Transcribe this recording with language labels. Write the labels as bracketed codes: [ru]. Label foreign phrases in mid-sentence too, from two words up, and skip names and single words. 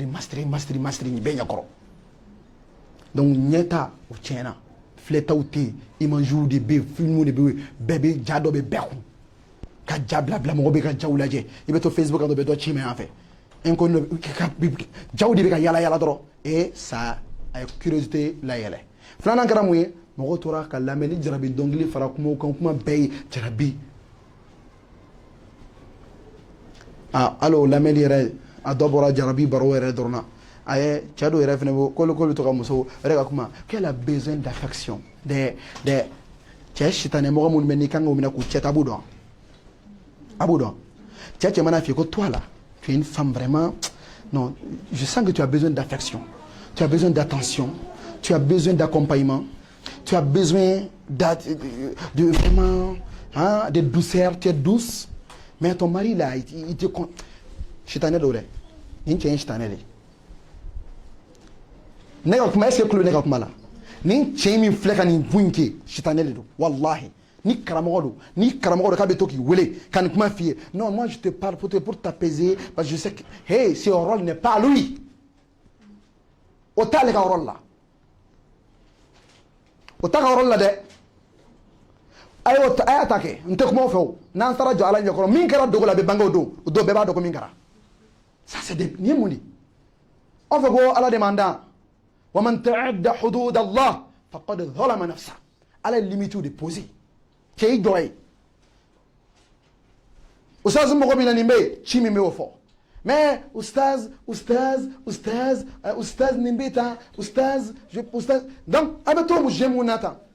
[bm] nin bɛɛ ɲɛkɔrɔ donc ɲɛta o tiɲɛna filɛtaw tɛ yen images de bɛ yen films de bɛ yen bɛɛ bɛ ja dɔ bɛ bɛɛ kun ka ja bila mɔgɔ bɛ ka jaw lajɛ i bɛ to Facebook kan dɔ bɛ dɔ ci mɛ yan fɛ inconnu jaw de bɛ ka yala dɔrɔn ça a ye curiosité layɛlɛ filanan kɛra mun ye mɔgɔ tora ka lamɛn ni jarabi dɔnkili fara kumaw kan kuma bɛɛ ye jarabi hali o lamɛnni yɛrɛ a dɔ bɔra jarabi baro yɛrɛ dɔrɔn na a ye cɛ dɔw yɛrɛ fɛnɛ bɔ k'olu bɛ to ka muso yɛrɛ ka kuma [fr] qu'elle a besoin d'affection [bm] cɛ sitanɛ mɔgɔ minnu bɛ n'i kan k'o minɛ k'u cɛ ta a b'u dɔn cɛ mana f'i ye ko [fr] toi là tu es une femme vraiment non je sens que tu as besoin d'affection tu as besoin d'attention tu as besoin d'accompagnement tu as besoin de vraiment de douceur tu es douce mais ton mari là il te [bm] sitanɛ dɔw dɛ nin cɛ in sitanɛ de ne ka kuma [fr] est-ce que [bm] kulo ne ka kuma la nin cɛ min filɛ ka nin bu in kɛ sitanɛ de don wallahi ni karamɔgɔ don k'a bɛ to k'i wele ka nin kuma f'i ye [fr] non moi je te parle pour t'apaiser parce que je sais que hey ce rôle n'est pas à lui [bm] o t'ale ka rôle la o t'a ka rôle la dɛ a y'a ta kɛ n tɛ kuma o fɛ o n'an taara jɔ ala ɲɛkɔrɔ min kɛra dogo la a bɛ bange o don bɛɛ b'a dɔn ko min kɛra [fr] ça c'est [bm] nin ye mun de an fɛ ko ala de man dan wa [ar] من يتعد حدود الله فقد ظلم نفسه [bm] ala ye limite de poser cɛ i jɔ ye ustaz mɔgɔ bɛ na nin bɛ yen ci min bɛ o fɔ mais ustaz nin bɛ tan ustaz donc a bɛ to mu jɛ mun na tan